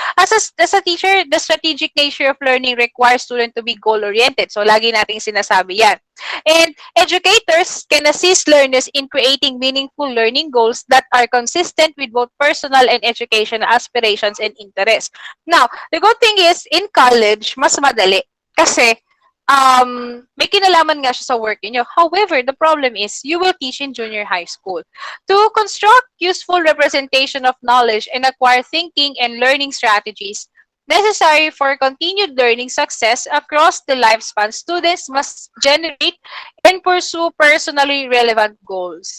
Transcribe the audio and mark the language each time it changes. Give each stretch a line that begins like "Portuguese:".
English: As a teacher, the strategic nature of learning requires students to be goal-oriented.
Filipino: So lagi nating sinasabi yan.
English: And educators can assist learners in creating meaningful learning goals that are consistent with both personal and educational aspirations and interests. Now, the good thing is, in college,
Filipino: mas madali. Kasi, may kinalaman nga siya sa work niyo.
English: However, the problem is, you will teach in junior high school. To construct useful representation of knowledge and acquire thinking and learning strategies, necessary for continued learning success across the lifespan, students must generate and pursue personally relevant goals.